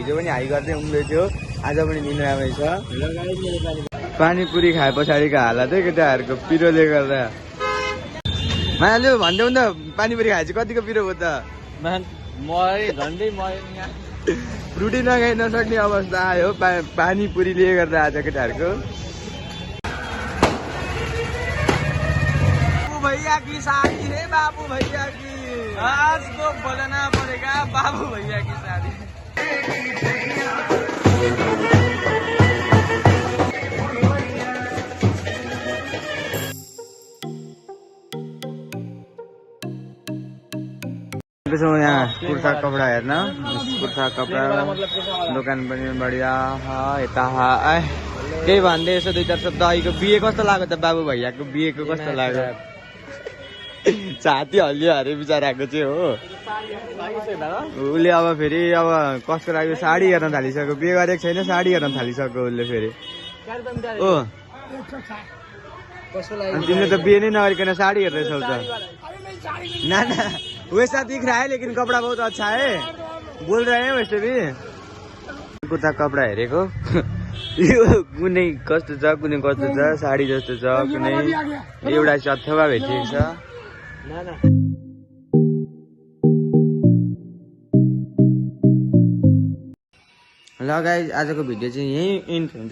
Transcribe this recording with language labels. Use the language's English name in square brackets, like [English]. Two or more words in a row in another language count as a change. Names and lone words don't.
[Nepali] हिजो पनि हाई गर्दै उम्दै थियो, आज पनि निन्द्रामै छ। पानीपुरी खाए पछाडिको हालत है केटाहरूको पिरोले गर्दा। मायालु भन्दै हुँदा पानीपुरी खाएपछि कतिको पिरो भयो त। फ्रुटी नखाइ नसक्ने अवस्था आयो पानीपुरीले गर्दा आज केटाहरूको। [Hindi] भैया की शादी है बाबू भैया की। आज तो बजाना पड़ेगा बाबू भैया की शादी। [Nepali] यहाँ कुर्ता कपडा हेर्न। कुर्ता कपडा दोकान पनि बढिया। यता केही भन्दै यसो दुई चार शब्द। अहिलेको बिहे कस्तो लाग्यो त बाबु भैयाको बिहेको कस्तो लाग्यो। छाती हल्लियो अरे बिचराको चाहिँ हो। उसले अब फेरि अब कस्तो लाग्यो साडी हेर्न थालिसक्यो। बिहे गरेको छैन, साडी हेर्न थालिसक्यो उसले फेरि। ओ तिमीले त बिहे नै नगरिकन साडी हेर्दैछौ त। [Hindi] ना वैसा दिख रहा है लेकिन कपड़ा बहुत अच्छा है बोल रहे हैं वैसे भी। [Nepali] कुर्ता कपडा हेरेको। यो कुनै कस्तो छ कुनै कस्तो छ। साडी जस्तो छ कुनै। एउटा अथवा भेटिएको छ। ल गाइस, आजको भिडियो चाहिँ यही इन्ड हुन्छ।